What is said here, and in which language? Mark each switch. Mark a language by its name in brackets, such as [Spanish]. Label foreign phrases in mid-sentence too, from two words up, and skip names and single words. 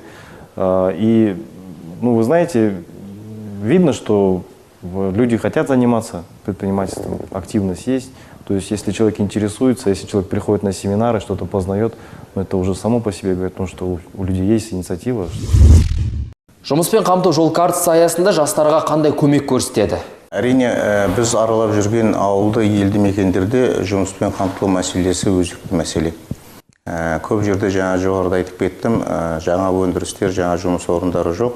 [Russian] И, вы знаете, видно, что люди хотят заниматься предпринимательством, активность есть. То есть, если человек интересуется, если человек приходит на семинары, что-то познает, это уже само по себе говорит, что у людей есть инициатива. [Kazakh] Жұмыспен қамту жол картасы аясында жастарға қандай көмек көрсетеді? Әрине, біз аралап жүрген ауылды елді мекендерде жұмыспен қамтылу мәселесі өзекті мәселе. Көп жерде жаңа жоғарыда айтып кеттім, жаңа өндірістер, жаңа жұмыс орындары жоқ.